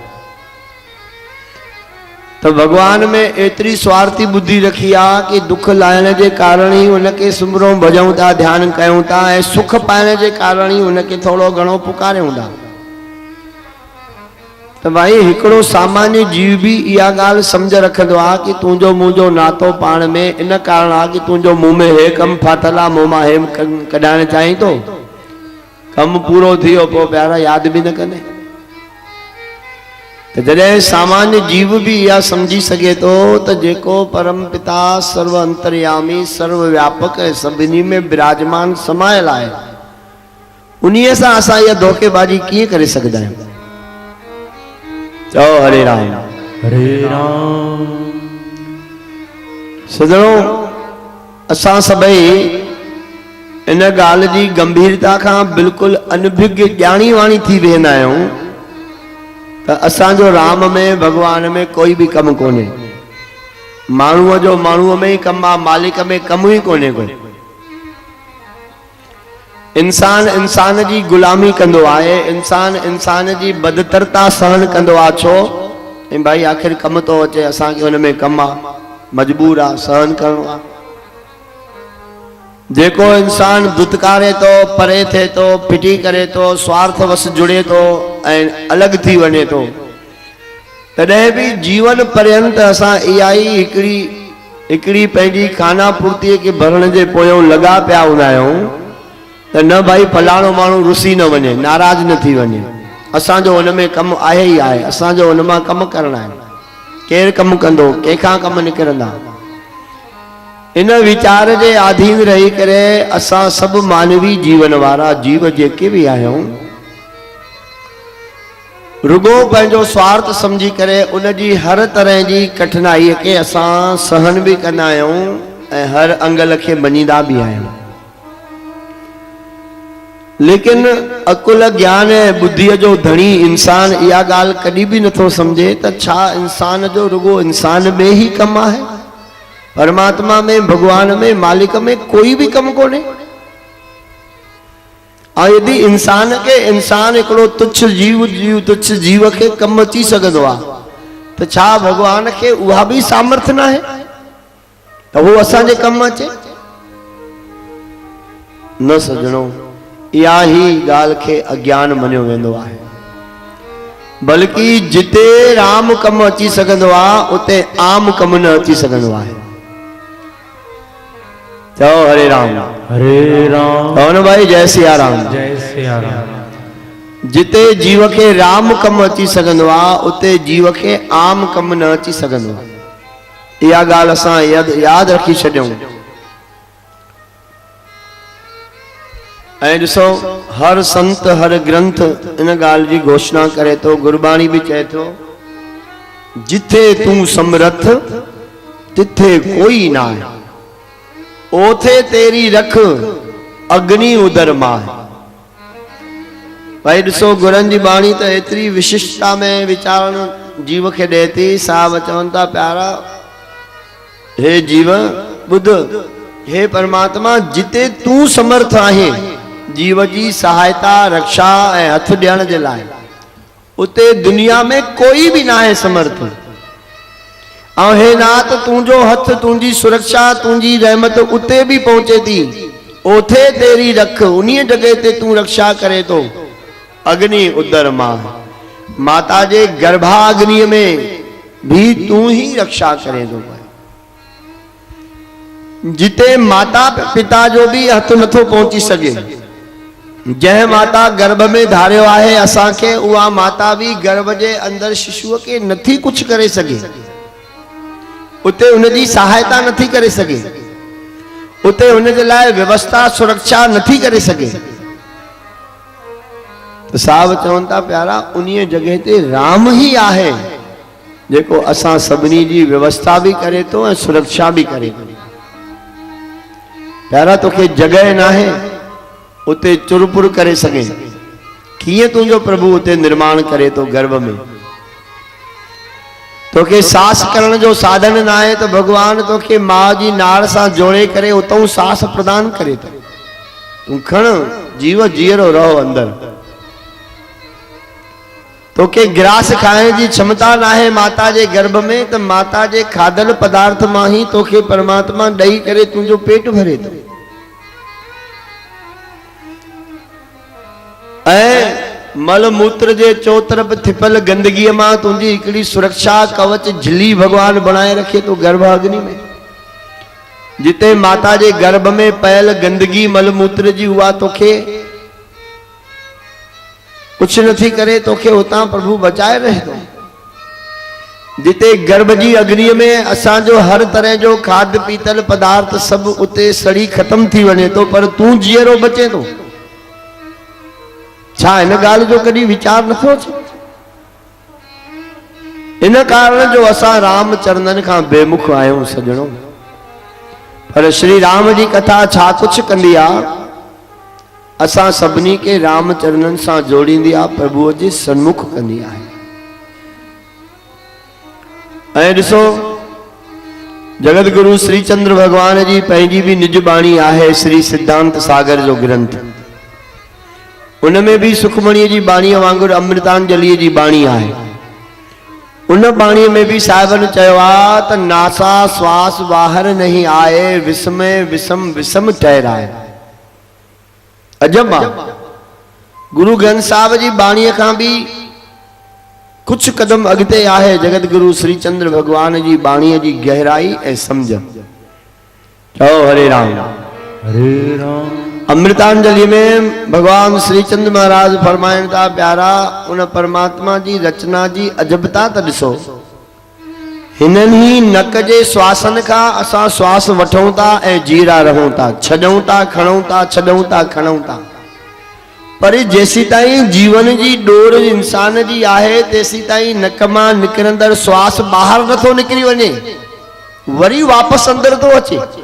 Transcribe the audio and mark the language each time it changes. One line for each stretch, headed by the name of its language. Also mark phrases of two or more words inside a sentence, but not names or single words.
Sindhi: तो भगवान में एतरी स्वार्थी बुद्धि रखी आहे कि दुख लाहिण जे कारण ही उनखे सुमरूं, भजूं था, ध्यान कयूं था, ऐं सुख पाइण जे कारण ही उनखे थोड़ो घणो पुकारियूं था। तो भाई हिकिड़ो सामान्य जीव भी इहा ॻाल्हि सम्झ रखंदो आहे कि तुंहिंजो मुंहिंजो नातो पाण में इन कारण आहे कि तुंहिंजो मुंह में हे कमु फाथल आहे, मुंह मां हे कढाइण चाहीं थो, कमु पूरो थी वियो, पोइ प्यारा यादि बि न कंदे। तो जॾहिं सामान्य जीव भी इहा समझी सघे थो त जेको परम पिता सर्व अंतर्यामी, सर्व व्यापक ऐं सभिनी में विराजमान समायल आहे, उन्हीअ सां असां इहा धोखेबाजी कीअं करे सघंदा आहियूं? चओ हरे राम। हरे राम। सजणो, असां सभई इन ॻाल्हि जी गंभीरता खां बिल्कुलु अनभिज्ञ ॼाणी वाणी थी वेंदा आहियूं त असांजो राम में, भगवान में कोई भी कमु कोन्हे। माण्हूअ जो माण्हूअ में ई कमु आहे, मालिक में कमु ई कोन्हे को। इंसान इंसान जी गुलामी कंदो आहे, इंसान इंसान जी बदतरता सहन कंदो आहे। छो? ऐं भाई आख़िर कमु थो अचे, असांखे हुन में कमु आहे, मजबूर आहे, सहन करणो आहे। जेको इंसान दुत्कारे तो, परे थे तो, फिटी करे तो, स्वार्थवश जुड़े तो ऐं अलग थी वने तो, तॾहिं भी जीवन पर्यंत असां इहा ई हिकिड़ी पंहिंजी खाना पूर्तीअ खे भरण जे पोयों लॻा पिया हूंदा आहियूं त न भाई फलाणो माण्हू रुसी न वञे, नाराज़ न थी वञे, असांजो हुन में कमु आहे ई आहे, असांजो हुन मां कमु करणु आहे, केरु कमु कंदो, कंहिंखां कमु निकिरंदा। इन वीचार जे आधीन रही करे असां सभु मानवी जीवन वारा जीव जेके भी आहियूं रुगो पंहिंजो स्वार्थ समझी करे उन जी हर तरह जी कठिनाई के असां सहन भी कंदा आहियूं ऐं हर अंगल खे मञींदा भी आहियूं। लेकिन अकुल ज्ञान ऐं बुद्धीअ जो धणी इंसान इहा ॻाल्हि कॾहिं भी नथो समझे त छा इंसान जो रुगो इंसान में ही कमु आहे, परमात्मा में, भगवान में, मालिक में कोई भी कम कोने। और यदि इंसान के इंसान हिकिड़ो तुच्छ जीव के कम अची सघंदो आहे त छा भगवान के उहा भी सामर्थ्य न आहे त वो असांजे कम अचे? न सजणो, इहा ही ॻाल्हि खे अज्ञान मञियो वेंदो आहे। बल्कि जिते राम कम अची सघंदो आहे उते आम कम न अची सघंदो आहे। चओ हरे राम। हरे राम। कौन भाई जय सिया राम। जय सिया राम। जिते जीव के राम कम अची सघंदो आहे उते जीव के आम कम न अची सघंदो आहे। इहा ॻाल्हि असां यादि रखी छॾियूं। ऐं ॾिसो हर संत हर ग्रंथ इन ॻाल्हि जी घोषणा करे थो, गुरबाणी भी चए थो
Punjabi: ਜਿਥੇ ਤੂੰ ਸਮਰਥ ਤਿਥੇ ਕੋਈ ਨਾ ਹੈ, ਓਥੇ ਤੇਰੀ ਰਖ ਅਗਨਿ ਉਦਰ ਮਾਂ।
Sindhi: भाई ॾिसो गुरनि जी बाणी त एतिरी विशिष्टता में वीचारण जीव खे ॾे थी। साहब चवनि था प्यारा हे जीव ॿुध, हे परमात्मा जिते तूं समर्थ आहे जीव जी सहायता रक्षा ऐं हथ ॾियण जे लाइ, उते दुनिया में कोई भी ना है समर्थ। और हे नाथ तुंहिंजो हथ, तुंहिंजी सुरक्षा, तुंहिंजी रहमत उते भी पहुंचे थी,
Punjabi: ਓਥੇ ਤੇਰੀ ਰਖ,
Sindhi: उन्हीं जगह ते तू रक्षा करे तो
Punjabi: ਅਗਨਿ ਉਦਰ ਮਾਂ।
Sindhi: माता जे गर्भाग्नि में भी तू ही रक्षा करे तो। जिते माता पिता जो भी हथ नथो पहुंची सके, जंहिं माता गर्भ में धारियो आहे असांखे, उहा माता भी गर्भ जे अंदर शिशुअ के नथी कुछ करे सके, उते उनजी सहायता नथी करे सके, उते उन जे लाइ व्यवस्था सुरक्षा नथी करे सके। तो साहब चवनि था प्यारा उन्हीं जगह ते राम ही आहे जेको असां सभिनी जी व्यवस्था भी करे तो ऐं सुरक्षा भी करे तो। प्यारा तोखे जगह ना है उते चुरपुर करे सके, कीअं तुंहिंजो प्रभु उते निर्माण करे तो गर्भ में। तोखे सांस करण जो साधन ना है तो भगवान तोखे मां जी नाड़ सां जोड़े करे उतों सांस प्रदान करे तो। तू खण जीव जीअरो रहो अंदर। तोखे ग्रास खाइण जी क्षमता ना है माता जे गर्भ में, तो माता जे खाधल पदार्थ मां ही तोखे परमात्मा ॾेई करे तुंहिंजो पेट भरे तो। मल मूत्र जे चौतरफ थिपल गंदगी मां तुंहिंजी हिकिड़ी सुरक्षा कवच झिली भगवान बनाए रखे तो गर्भ अग्नि में। जिते माता जे गर्भ में पयल गंदगी मल मूत्र जी हुआ तोखे कुछ नथी करे, तोखे उतां प्रभु बचाए रहे तो। जिते गर्भ जी अग्नि में असांजो हर तरह जो खाद पीतल पदार्थ सब उते सड़ी खत्म थी वने तो, पर तू जीअरो बचे तो। छा इन गाल जो कभी विचार नथो अचे? इन कारण जो असां राम चरणन खां बेमुख आयूं सजणो। पर श्री राम जी कथा छा कुछ कंदी आ, असां सभिनी के राम चरणन सां जोड़ींदी आ, प्रभु जे सन्मुख कंदी आहे। ऐं ॾिसो जगत गुरु श्री चंद्र भगवान जी पंहिंजी भी निज बाणी आहे, श्री सिद्धांत सागर जो ग्रंथ। उनमें भी सुखमणी जी बाणी वांगुरु अमृतांजलि जी बाणी आहे। उन बाणी में भी साहिबन चयो आहे त
Hindi: नासा श्वास बाहर नहीं आए, विस्मय विषम विषम ठहराए।
Sindhi: अजब आहे। गुरु ग्रंथ साहिब जी बाणीअ खां भी कुछ कदम अॻिते आहे जगत गुरु श्री चंद्र भगवान जी बाणीअ जी गहराई ऐं समझ। चओ हरे राम। हरे राम। अमृतांजलि में भगवान श्री चंद्र महाराज फरमाइनि था प्यारा उन परमात्मा जी रचना जी अजबता त ॾिसो। हिननि ही नक जे श्वासन खां असां श्वास वठूं था ऐं जीरा रहूं था, छॾूं था खणूं था, छॾूं था खणूं था। पर जेसी ताईं जीवन जी डोर इंसान जी आहे तेसी ताईं नक मां निकिरंदड़ श्वास ॿाहिरि नथो निकिरी वञे, वरी वापसि अंदरि थो अचे।